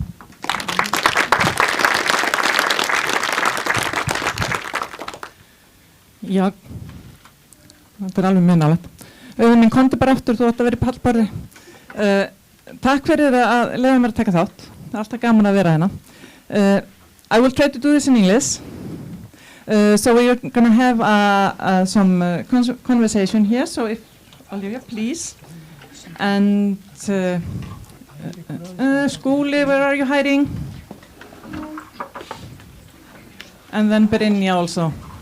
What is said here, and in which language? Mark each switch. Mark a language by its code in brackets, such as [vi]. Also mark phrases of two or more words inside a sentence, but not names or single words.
[is] Já, þetta er alveg minnalegt. Minn komdu bara aftur, þú ætti að vera í pallborði. Takk fyrir að leyfa mér að taka þátt. Það er alltaf gaman að vera hérna. [en] I will try to do this in English. So we're going to have some conversation here. So if Olivia, please. And Skúli, where are you hiding? And then Brynja also.